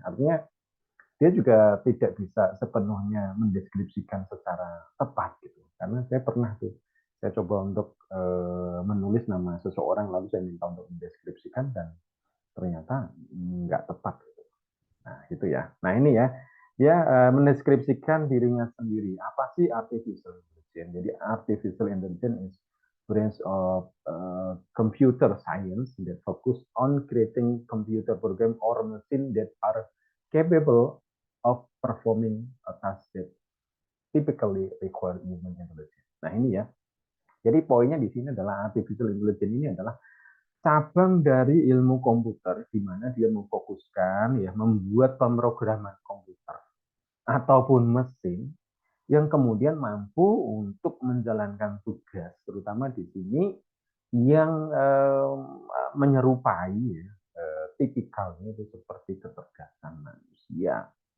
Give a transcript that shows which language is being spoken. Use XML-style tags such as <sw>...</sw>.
<id>Artinya dia juga tidak bisa sepenuhnya mendeskripsikan secara tepat gitu. Karena saya pernah tuh, saya coba untuk menulis nama seseorang lalu saya minta untuk mendeskripsikan dan ternyata nggak tepat. Nah, gitu ya. Nah, ini ya, dia mendeskripsikan dirinya sendiri. Apa sih artificial intelligence?</id> <en>Jadi artificial intelligence is branch of computer science that focus on creating computer program or machine that are capable of performing a task that typically require human intelligence.</en> <id>Nah, ini ya. Jadi poinnya di sini adalah artificial intelligence ini adalah cabang dari ilmu komputer di mana dia memfokuskan ya membuat pemrograman komputer ataupun mesin yang kemudian mampu untuk menjalankan tugas, terutama di sini yang menyerupai ya, tipikalnya itu seperti kecerdasan manusia.</id>